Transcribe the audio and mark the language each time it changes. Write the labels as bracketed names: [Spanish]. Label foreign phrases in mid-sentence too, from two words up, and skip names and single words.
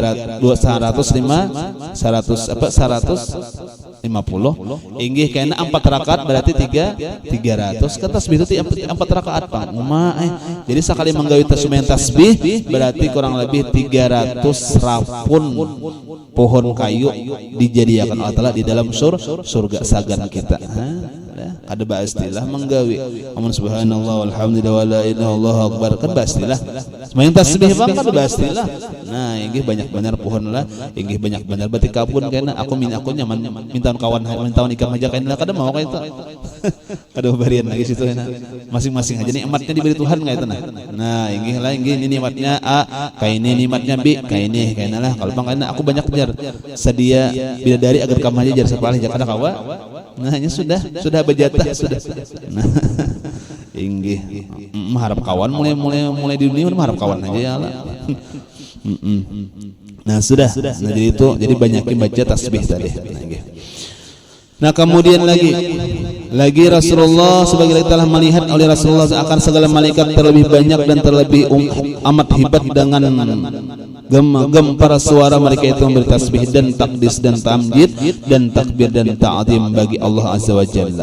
[Banjar] 150 inggih kena 4 rakaat berarti 300 kan tasbih itu 4 rakaat Pak jadi sekali menggawi sembahyang tasbih berarti kurang lebih 300 rapun pohon kayu dijadikan Allah Ta'ala di dalam surga sagan kita ada bahastilah menggawi amun [Arabic] سبحان الله والحمد لله ولا إله إلا الله أكبر [Banjar] kan bahastilah sembahyang tasbih bang kan bahastilah nah inggih banyak benar pohon lah inggih banyak benar berarti kabun kena aku nyaman minta kawan nikah aja kena kada mau kayak itu ada barian lagi situ enak masing-masing aja nikmatnya diberi Tuhan kayak itu nah inggih ini nikmatnya A kayak ini nikmatnya B kayak ini kayaknya lah kalau bang kayaknya aku banyak jar sedia bidadari agar kamu aja jar sepalih jakada kawa nah hanya sudah berjatah sudah nah inggih mengharap kawan mulai di dunia mengharap kawan aja ya lah nah sudah nah jadi banyakin baca tasbih tadi nah kemudian lagi [Malay] Rasulullah sebagai telah melihat oleh Rasulullah akan segala malaikat terlebih banyak dan terlebih amat hebat dengan gempar suara mereka itu memberi tasbih dan takdis dan tamjid dan takbir dan ta'zim bagi Allah [Arabic] عز وجل.